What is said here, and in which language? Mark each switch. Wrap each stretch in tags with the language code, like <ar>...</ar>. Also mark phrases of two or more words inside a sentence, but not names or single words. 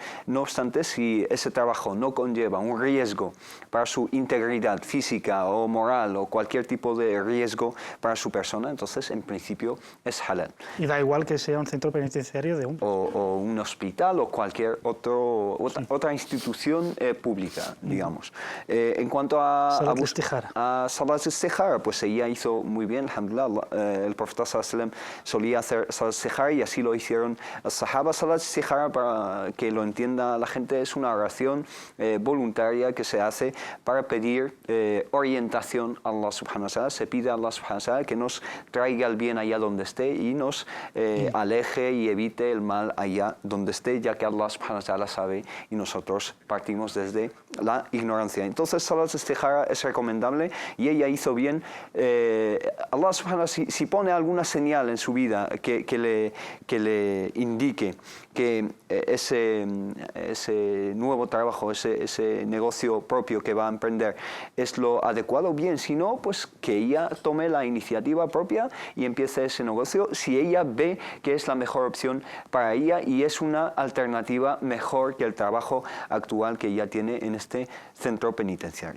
<es>No obstante, si ese trabajo no conlleva un riesgo para su integridad física o moral o cualquier tipo de riesgo para su persona, entonces en principio es halal. Y da igual que sea un centro penitenciario de o un hospital o cualquier otra institución pública, digamos. En cuanto a</es> <ar>صلاة الاستخارة,</ar> <es>pues ella hizo muy bien, alhamdulillah. El profeta</es> <ar>صلى الله عليه وسلم</ar> <es>solía hacer</es> <ar>صلاة الاستخارة</ar> <es>y así lo hicieron los sahaba.</es> <ar>صلاة الاستخارة,</ar> <es>para que lo entienda la gente, es una oración voluntaria que se hace para pedir orientación a</es> <ar>الله سبحانه وتعالى.</ar> <es>Se pide a</es> <ar>الله سبحانه وتعالى</ar> <es>que nos traiga el bien allá donde esté y nos aleje y evite el mal allá donde esté, ya que</es> <ar>الله سبحانه وتعالى</ar> <es>sabe y nosotros partimos desde la ignorancia. Entonces</es> <ar>صلاة الاستخارة</ar> <es>es recomendable y ella hizo bien.</es> <ar>الله سبحانه وتعالى,</ar> <es>si pone alguna señal en su vida que le indique que ese nuevo trabajo, ese negocio propio que va a emprender es lo adecuado, bien, si no, pues que ella tome la iniciativa propia y empiece ese negocio si ella ve que es la mejor opción para ella y es una alternativa mejor que el trabajo actual que ella tiene en este centro penitenciario.</es>